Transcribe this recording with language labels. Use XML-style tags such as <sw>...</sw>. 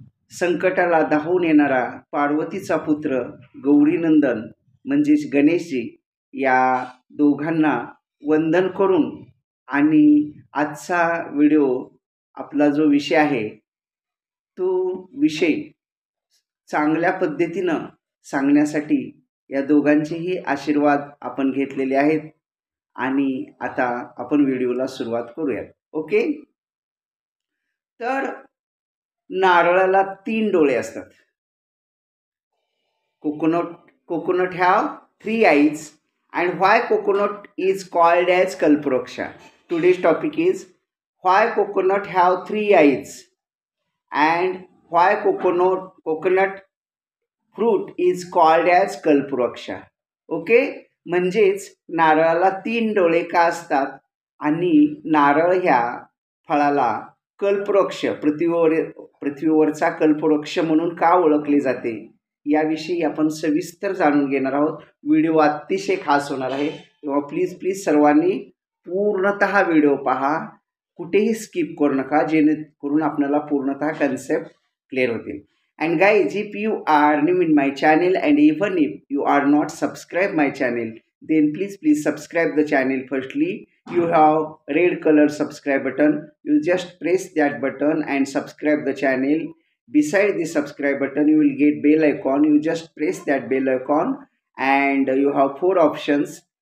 <mr>संकटाला धावून येणारा पार्वतीचा पुत्र गौरीनंदन म्हणजेच गणेशजी या दोघांना वंदन करून आणि आजचा व्हिडिओ आपला जो विषय आहे तो विषय चांगल्या पद्धतीनं सांगण्यासाठी या दोघांचेही आशीर्वाद आपण घेतलेले आहेत. आणि आता आपण व्हिडिओला सुरुवात करूयात. ओके, तर नारळाला तीन डोळे असतात.</mr> <en>Coconut have three eyes and why coconut is called as kalpavruksha. Today's topic is why coconut have three eyes and why coconut fruit is called as kalpavruksha.</en> <mr>Okay, म्हणजेच नारळाला तीन डोळे का असतात आणि नारळ ह्या फळाला कल्पवृक्ष, पृथ्वीवरचा कल्पवृक्ष म्हणून का ओळखले जाते याविषयी आपण सविस्तर जाणून घेणार आहोत. व्हिडिओ अतिशय खास होणार आहे, तेव्हा प्लीज सर्वांनी पूर्णतः व्हिडिओ पहा, कुठेही स्किप करू नका, जेणेकरून आपल्याला पूर्णतः कन्सेप्ट क्लिअर होतील.</mr> <en>And guys, if you are new in my channel and even if you are not subscribed my channel, then please subscribe the channel. Firstly, you have red color subscribe button. You just press that button and subscribe the channel. Beside the subscribe button, you will get bell icon. You just press that bell icon and you have four options.</en>